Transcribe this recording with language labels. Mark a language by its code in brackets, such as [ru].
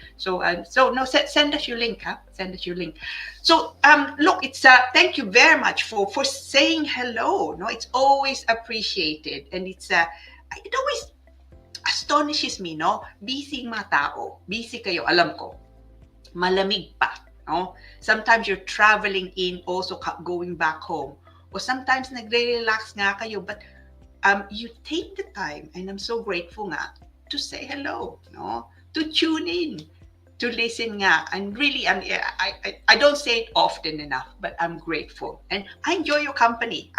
[en] So send us your link, huh? Send us your link. So look, it's thank you very much for saying hello. No, it's always appreciated, and it always astonishes me, no. [tl] Busy mga tao, busy kayo, alam ko. Malamig pa, no. [en] Sometimes you're traveling in, also going back home, or sometimes [tl] nagre-relax nga kayo, [en] but you take the time, and I'm so grateful nga, to say hello, no, to tune in, to listen nga, and really, I don't say it often enough, but I'm grateful, and I enjoy your company.